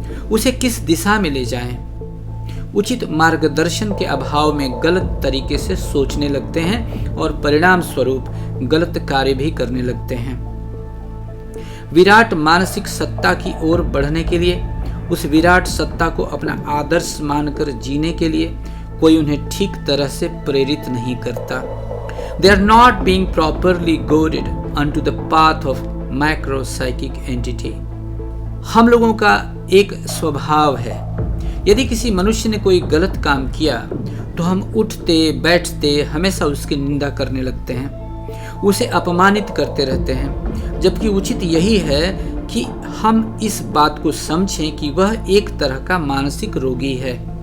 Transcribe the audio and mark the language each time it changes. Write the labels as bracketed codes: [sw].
[hi] उसे किस दिशा में ले जाएं। उचित मार्गदर्शन के अभाव में गलत तरीके से सोचने लगते हैं और परिणाम स्वरूप गलत कार्य भी करने लगते हैं। विराट मानसिक सत्ता की ओर बढ़ने के लिए, उस विराट सत्ता को अपना आदर्श मानकर जीने के लिए कोई उन्हें ठीक तरह से प्रेरित नहीं करता। [en] They are not being properly guided onto the path of macro-psychic entity. [hi] हम लोगों का एक स्वभाव है, यदि किसी मनुष्य ने कोई गलत काम किया तो हम उठते बैठते हमेशा उसकी निंदा करने लगते हैं, उसे अपमानित करते रहते हैं, जबकि उचित यही है कि हम इस बात को समझें कि वह एक तरह का मानसिक रोगी है।